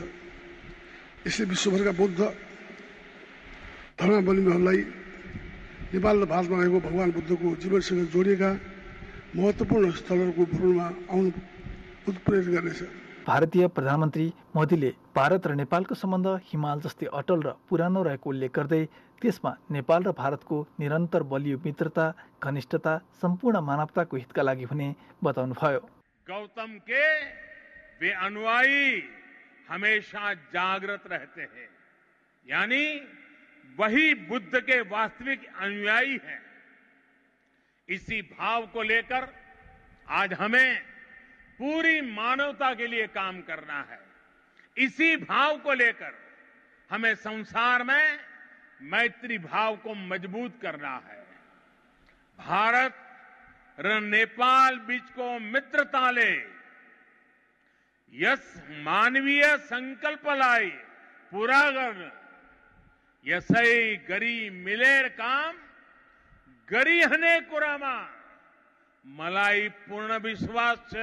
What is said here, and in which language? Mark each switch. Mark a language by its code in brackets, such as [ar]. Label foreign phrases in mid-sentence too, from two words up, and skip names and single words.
[ne] यसले विश्वभरका बौद्ध धर्मावलम्बीहरूलाई नेपाल र भारतमा रहेको भगवान बुद्धको जीवनसँग जोडिएका महत्त्वपूर्ण स्थलहरूको भ्रमणमा आउनु उत्प्रेरित गर्नेछ। भारतीय प्रधानमन्त्री मोदीले भारत र नेपालको सम्बन्ध हिमाल जस्तै अटल र पुरानो रहेको उल्लेख गर्दै त्यसमा नेपाल र भारतको निरन्तर बलियो मित्रता, घनिष्ठता सम्पूर्ण मानवताको हितका लागि हुने बताउनुभयो। [hi] गौतम के वे अनुयायी हमेशा जागृत रहते हैं, यानी वही बुद्ध के वास्तविक अनुयायी हैं। इसी भाव को लेकर आज हमें पूरी मानवता के लिए काम करना है। इसी भाव को लेकर हमें संसार में मैत्री भाव को मजबूत करना है। [ne] भारत र नेपाल बीचको मित्रताले यस मानवीय संकल्पलाई पूरा गर्न यसै गरी मिलेर काम गरिहने कुरामा मलाई पूर्ण विश्वास छ।